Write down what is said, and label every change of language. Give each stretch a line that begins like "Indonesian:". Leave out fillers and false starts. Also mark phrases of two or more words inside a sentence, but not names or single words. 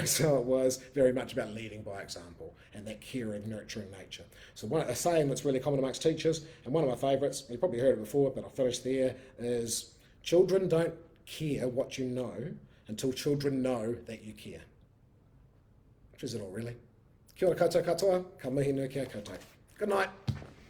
English: So it was very much about leading by example and that caring, nurturing nature. So a saying that's really common amongst teachers, and one of my favourites, you probably heard it before, but I'll finish there, is children don't care what you know until children know that you care. Which is it all, really?
Māori: Kia ora koutou katoa, ka mihi nui kia koutou.
English: Good night.